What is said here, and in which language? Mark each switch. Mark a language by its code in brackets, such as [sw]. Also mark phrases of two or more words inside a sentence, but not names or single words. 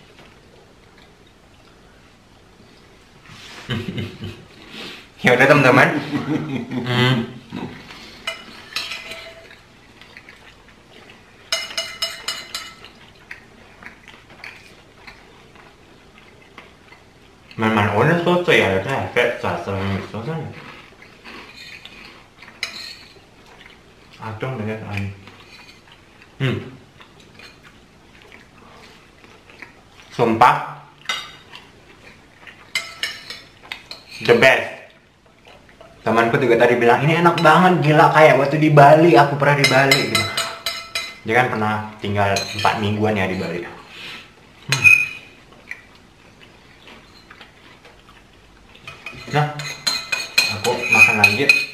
[id] Ya udah teman-teman. [ko] Men 오늘 소스야 이렇게 뺐었어요. 소스는 좀 되게 아니. [id] Sumpah [en] the best. [id] Temanku juga tadi bilang ini enak banget, gila kayak waktu di Bali, aku pernah di Bali gitu. Dia kan pernah tinggal 4 mingguan ya di Bali. Nah, aku makan lagi.